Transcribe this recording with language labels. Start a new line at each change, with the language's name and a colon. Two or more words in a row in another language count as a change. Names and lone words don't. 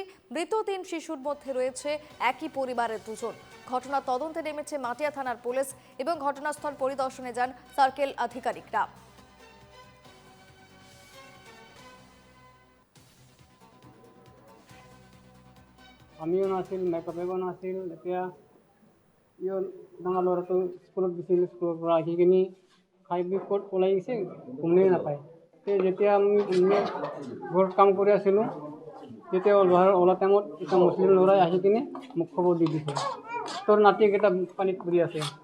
Bangla: মৃত ৩ শিশুর মধ্যে রয়েছে একই পরিবারের দুজন। ঘটনা তদন্তে নেমেছে মাটিয়া থানার পুলিশ এবং ঘটনাস্থল পরিদর্শনে যান সার্কেল আধিকারিকরা।
Assamese: আমিও নাছিল, মেকআপেও নাছিল। এতিয়া ডাঙৰ ল'ৰাটো স্কুলত গৈছিল, স্কুলৰ পৰা আহি কিনি খাই বৈ ক'ত ওলাই গৈছে গমেই নাপায়। যেতিয়া আমি ঘৰত কাম কৰি আছিলোঁ, তেতিয়া ওলা টাইমত এটা মুছলিম ল'ৰাই আহি কিনে মোক খবৰ দি দিছে, তোৰ নাতিকেইটা পানীত পৰি আছে।